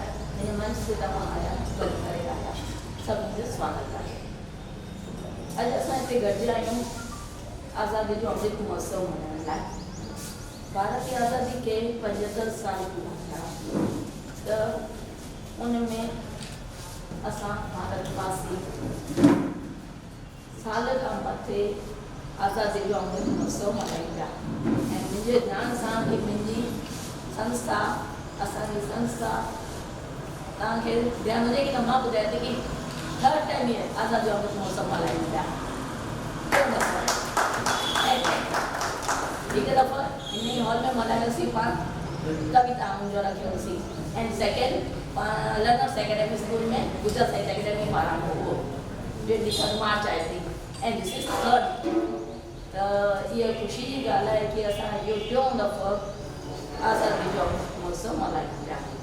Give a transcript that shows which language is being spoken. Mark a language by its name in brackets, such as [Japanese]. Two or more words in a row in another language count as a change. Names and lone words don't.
[Sindhi] हिन मंच ते तव्हां आया गॾु करे आया सभिनी जो स्वागत आहे। अॼु असां हिते गॾिजा आहियूं आज़ादी जो अमृत महोत्सव मल्हाइण लाइ। [Hindi] भारत की आज़ादी के 75 साल पूरा [Sindhi] थिया त उन में असां भारतवासी साल खां मथे आज़ादी जो अमृत महोत्सव मल्हायूं पिया ऐं मुंहिंजे ध्यान सां ही मुंहिंजी संस्था असांजी संस्था तव्हांखे ध्यानु हुजे की मां ॿुधायां थी की [English] 3rd time [Sindhi] ये आज़ादी जो अमृत महोत्सव मल्हायूं पिया। हिकु दफ़ो हिन हॉल में मल्हायोसीं पाण कविता मुंहिंजो रखियोसीं [English] and second [Sindhi] लर्नर्स एकेडमी स्कूल में गुजरात साहित्य अकेडमी पारां उहो 23 मार्च आहे थी [English] and this is 3rd. [Sindhi] त इहा ख़ुशी जी ॻाल्हि आहे की असां इहो टियों दफ़ो आज़ादी जो महोत्सव मल्हायूं पिया।